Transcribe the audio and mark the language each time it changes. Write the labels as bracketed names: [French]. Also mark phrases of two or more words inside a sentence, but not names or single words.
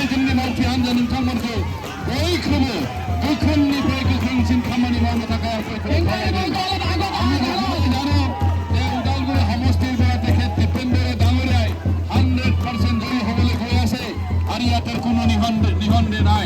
[Bodo] खामानि मावथि हान्जा नोंथांमोनखौ बयखौबो गोख्रोंनिफ्राय गोख्रोंसिन खामानि मावनो थाखाय [Assamese] আমি জানো যে ওদালগুৰি সমষ্টিৰ পৰা তেখেত দীপেন্দ্ৰ ডাঙৰীয়াই 100% জয়ী হ'বলৈ গৈ আছে আৰু ইয়াতে কোনো নিবন্ধে নাই।